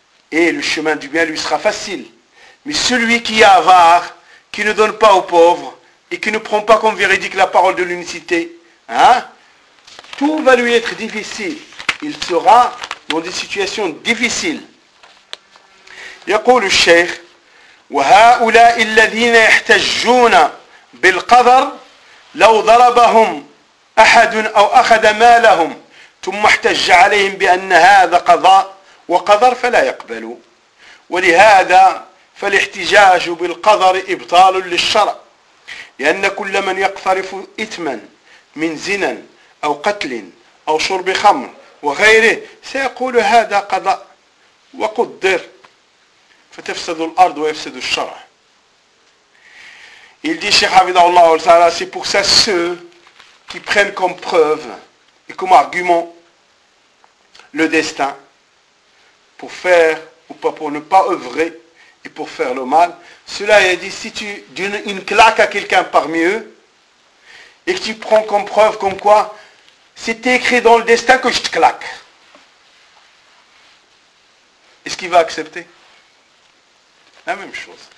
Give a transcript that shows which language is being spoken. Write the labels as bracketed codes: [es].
[fr] Et le chemin du bien lui sera facile. Mais celui qui est avare, qui ne donne pas aux pauvres, et qui ne prend pas comme véridique la parole de l'unicité, tout va lui être difficile. Il sera dans des situations difficiles. [ar] يقول الشيخ وهؤلاء الذين يحتجون بالقدر لو ضربهم أحد أو أخذ مالهم ثم احتج عليهم بأن هذا قضاء وقدر فلا يقبلوا ولهذا فالاحتجاج بالقدر إبطال للشرع لأن كل من يقترف إثما من زنا أو قتل أو شرب خمر وغيره سيقول هذا قضاء وقدر فتفسد الأرض ويفسد الشرع. [fr] Il dit, Cheikh Hafidhahullah al-Sahara, c'est pour ça ceux qui prennent comme preuve et comme argument le destin pour faire ou pas, pour ne pas œuvrer et pour faire le mal. Cela, il dit, si tu donnes une claque à quelqu'un parmi eux et que tu prends comme preuve comme quoi c'était écrit dans le destin que je te claque, est-ce qu'il va accepter? La même chose.